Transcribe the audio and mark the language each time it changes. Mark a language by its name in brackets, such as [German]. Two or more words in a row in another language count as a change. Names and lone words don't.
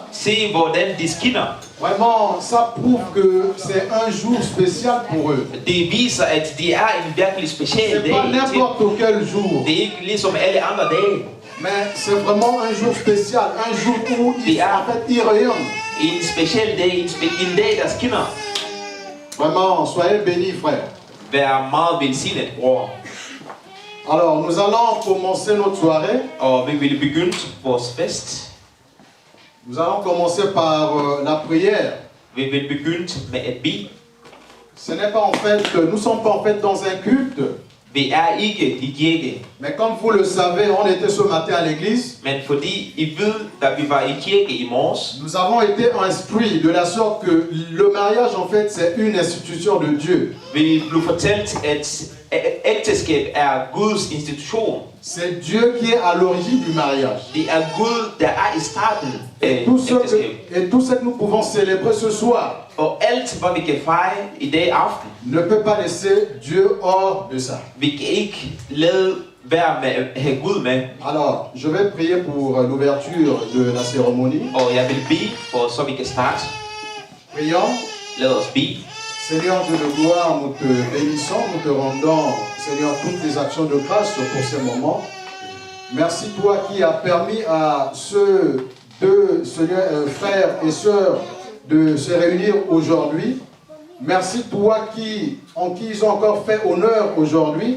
[Danish] Se hvordan de skinner. [French] Vraiment, ça prouve que c'est un jour spécial pour eux. [Danish] Det viser at det en virkelig speciel dag. [French] C'est pas n'importe quel jour. [Danish] Det ikke ligesom alle andre dage. [French] Mais c'est vraiment un jour spécial, un jour où ils, en fait, ils rayonnent. [Danish] En speciel dag, en dag der skinner. [French] Vraiment, soyez bénis, frère. [Danish] Vær meget velsignet, bror. [French] Alors, nous allons commencer notre soirée. [Danish] Og vi vil begynde vores fest. [French] Nous allons commencer par la prière. [Danish] Vi vil begynde med at bede. [French] Ce n'est pas en fait, nous ne sommes pas en fait dans un culte. [Danish] Vi ikke i kirke. [French] Mais comme vous le savez, on était ce matin à l'église. [Danish] Men fordi I ved, da vi var i kirke i morges, [French] nous avons été instruits de la sorte que le mariage en fait c'est une institution de Dieu. [Danish] Vi blev fortalt at ægteskab Guds institution. [French] C'est Dieu qui est à l'origine du mariage. [Danish] Det Gud der i starten af ægteskab. [French] Et tout ce que nous pouvons célébrer ce soir. [Danish] Og alt hvad vi kan fejre i dag aften, [French] ne peut pas laisser Dieu hors de ça. [Danish] Vi kan ikke lade være med at have Gud med. [French] Alors, je vais prier pour l'ouverture de la cérémonie. [Danish] Og jeg vil bede for så vi kan starte. [French] Prions. [Danish] Lad os bede. [French] Seigneur Dieu de gloire, nous te bénissons, nous te rendons, Seigneur, toutes les actions de grâce pour ces moments. Merci toi qui as permis à ceux deux frères et sœurs de se réunir aujourd'hui. Merci toi en qui ils ont encore fait honneur aujourd'hui.